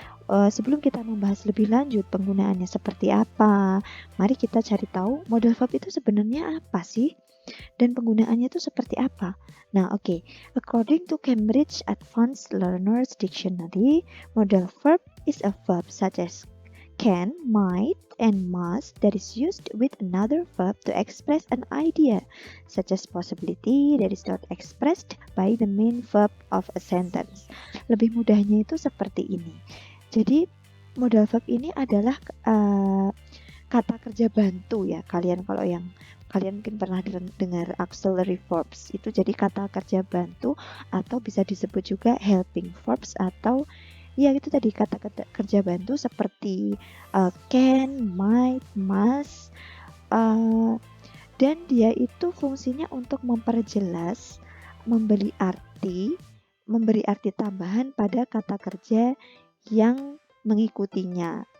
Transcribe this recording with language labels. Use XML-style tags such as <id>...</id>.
<id>Sebelum kita membahas lebih lanjut penggunaannya seperti apa, mari kita cari tahu modal verb itu sebenarnya apa sih? Dan penggunaannya itu seperti apa? Nah, oke.</id> <en>According to Cambridge Advanced Learners Dictionary, modal verb is a verb such as can, might, and must that is used with another verb to express an idea, such as possibility that is not expressed by the main verb of a sentence.</en> <id>Lebih mudahnya itu seperti ini. Jadi, modal verb ini adalah kata kerja bantu ya. Kalian mungkin pernah dengar auxiliary verbs, itu jadi kata kerja bantu atau bisa disebut juga helping verbs atau ya itu tadi kata kerja bantu seperti can, might, must, dan dia itu fungsinya untuk memperjelas, memberi arti tambahan pada kata kerja yang mengikutinya.</id>